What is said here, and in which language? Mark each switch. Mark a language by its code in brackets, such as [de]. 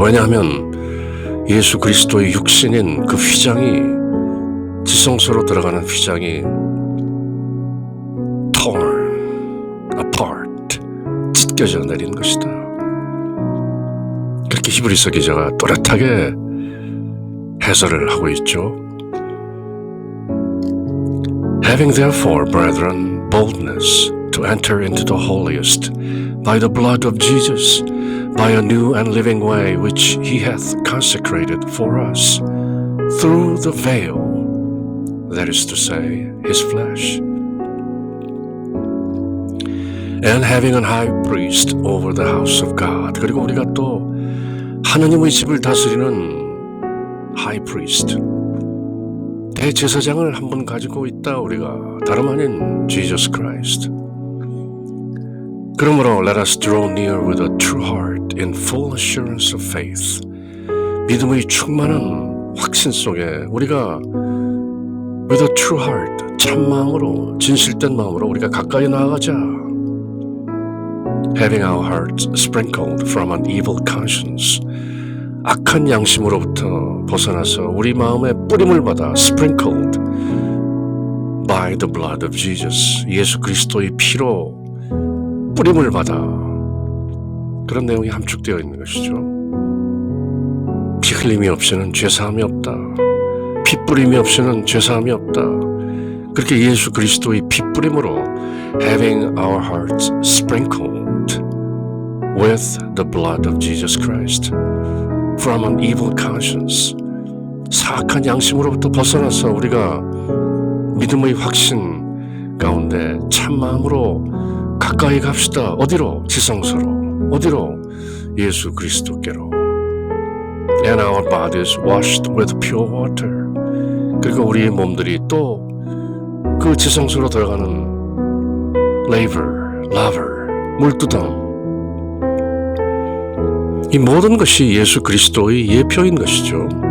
[ko] 왜냐하면 예수 그리스도의 육신인 그 휘장이, 지성소로 들어가는 휘장이 [en] torn apart, [ko] 찢겨져 내린 것이다. 그렇게 히브리서 기자가 또렷하게 해설을 하고 있죠. [en] Having therefore, brethren, boldness to enter into the holiest by the blood of Jesus, by a new and living way which he hath consecrated for us through the veil, that is to say, his flesh. And having an high priest over the house of God. [ko] 그리고 우리가 또 하느님의 집을 다스리는 [en] high priest, [ko] 대제사장을 한 번 가지고 있다. 우리가 다름 아닌 Jesus Christ. 그러므로 [en] let us draw near with a true heart in full assurance of faith. [ko] 믿음의 충만한 확신 속에 우리가 [en] with a true heart, [ko] 참 마음으로, 진실된 마음으로 우리가 가까이 나아가자. [en] Having our hearts sprinkled from an evil conscience. [ko] 악한 양심으로부터 벗어나서 우리 마음에 뿌림을 받아 [en] sprinkled by the blood of Jesus. [ko] 예수 그리스도의 피로 뿌림을 받아, 그런 내용이 함축되어 있는 것이죠. 피 흘림이 없이는 죄사함이 없다. 피 뿌림이 없이는 죄사함이 없다. 그렇게 예수 그리스도의 피 뿌림으로 [en] having our hearts sprinkled with the blood of Jesus Christ from an evil conscience, [ko] 사악한 양심으로부터 벗어나서 우리가 믿음의 확신 가운데 참 마음으로 가까이 갑시다. 어디로? 지성소로. 어디로? 예수 그리스도께로. [en] And our bodies washed with pure water. [ko] 그리고 우리의 몸들이 또 그 지성소로 들어가는 laver, 물두덩. 이 모든 것이 예수 그리스도의 예표인 것이죠.